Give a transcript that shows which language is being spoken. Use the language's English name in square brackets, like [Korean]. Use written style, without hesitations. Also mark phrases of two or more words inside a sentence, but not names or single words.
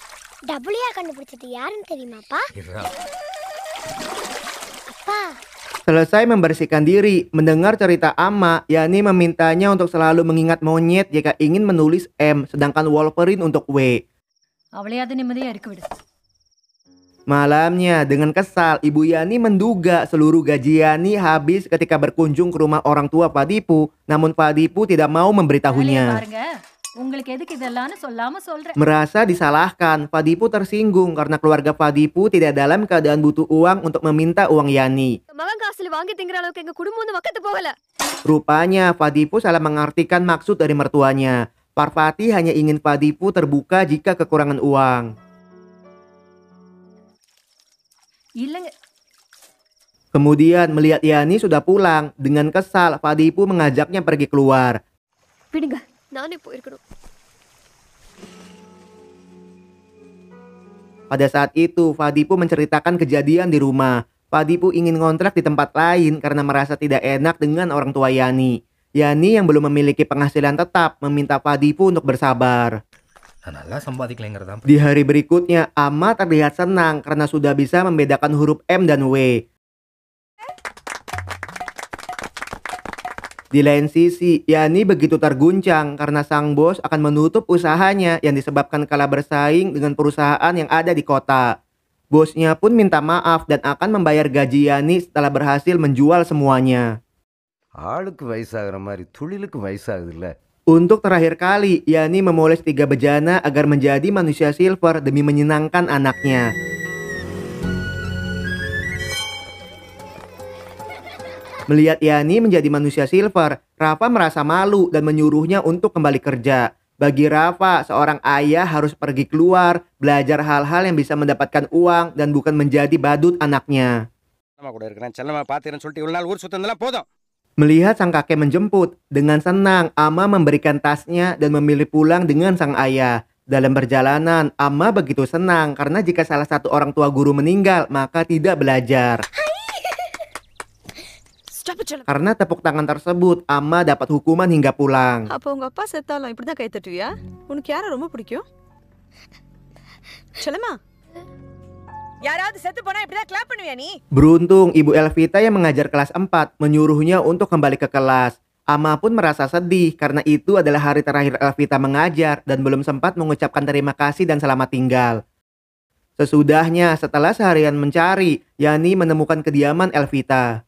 [Indonesian] Selesai membersihkan diri, mendengar cerita Amma, Yani memintanya untuk selalu mengingat monyet jika ingin menulis M, sedangkan Wolverine untuk W. Malamnya, dengan kesal, Ibu Yani menduga seluruh gaji Yani habis ketika berkunjung ke rumah orang tua Padipu, namun Padipu tidak mau [Tamil] வேலையை [Indonesian] memberitahunya. [Tamil] பாருங்க உங்களுக்கு எதுக்கு இதெல்லாம்னு சொல்லாம சொல்றேன் [Indonesian] Merasa disalahkan, Padipu tersinggung karena keluarga Padipu tidak dalam keadaan butuh uang untuk meminta uang Yani. [Tamil] மகன் காசுல வாங்கி திங்கிற அளவுக்கு எங்க குடும்பம் வந்து மக்கத்து போகல. [Indonesian] Rupanya, Padipu salah mengartikan maksud dari mertuanya. Parvati hanya ingin Padipu terbuka jika kekurangan uang. [Tamil] இல்லங்க [Indonesian] Kemudian melihat Yani sudah pulang, dengan kesal Padipu mengajaknya pergi keluar. [Tamil] விடுங்க, நானே போயிருக்கணும். [Indonesian] Pada saat itu, Padipu menceritakan kejadian di rumah. Padipu ingin ngontrak di tempat lain karena merasa tidak enak dengan orang tua Yani. Yani yang belum memiliki penghasilan tetap meminta Padipu untuk bersabar. [Tamil] நான் நல்லா சம்பாதிக்கலைங்கிறதான் [Indonesian] Di hari berikutnya, Amma terlihat senang karena sudah bisa membedakan huruf M dan W. Di lain sisi, Yani begitu terguncang karena sang bos akan menutup usahanya yang disebabkan kalah bersaing dengan perusahaan yang ada di kota. Bosnya pun minta maaf dan akan membayar gaji Yani setelah berhasil menjual semuanya. [Tamil] ஆளுக்கு வயசாகிற மாதிரி தொழிலுக்கு வயசாகுது இல்ல. [Indonesian] Untuk terakhir kali, Yani memoles 3 bejana agar menjadi manusia silver demi menyenangkan anaknya. Melihat Yani menjadi manusia silver, Rafa merasa malu dan menyuruhnya untuk kembali kerja. Bagi Rafa, seorang ayah harus pergi keluar, belajar hal-hal yang bisa mendapatkan uang dan bukan menjadi badut anaknya. [Tamil] நம்ம கூட இருக்கிறேன் செல்லமா பாத்துறேன்னு சொல்லிட்டு இவ்வளவு நாள் ஊர் சுத்தந்தெல்லாம் போதும். [Indonesian] Melihat sang kakek menjemput, dengan senang Amma memberikan tasnya dan memilih pulang dengan sang ayah. Dalam perjalanan, Amma begitu senang karena jika salah satu orang tua guru meninggal, maka tidak belajar. [English] Stop it, [Tamil] செல்லம். [Indonesian] Karena tepuk tangan tersebut, Amma dapat hukuman hingga pulang. [Tamil] அப்போ உங்க அப்பா செத்தாலும் இப்படிதான் கை தட்டுவியா? உனக்கு யாரை ரொம்ப பிடிக்கும்? செல்லமா, யாராவது செத்து போனா இப்படிதான் கிளாப் பண்ணுவியா நீ? [Indonesian] Beruntung Ibu Elvita yang mengajar kelas 4 menyuruhnya untuk kembali ke kelas. Amma pun merasa sedih karena itu adalah hari terakhir Elvita mengajar dan belum sempat mengucapkan terima kasih dan selamat tinggal. Sesudahnya, setelah seharian mencari, Yani menemukan kediaman Elvita.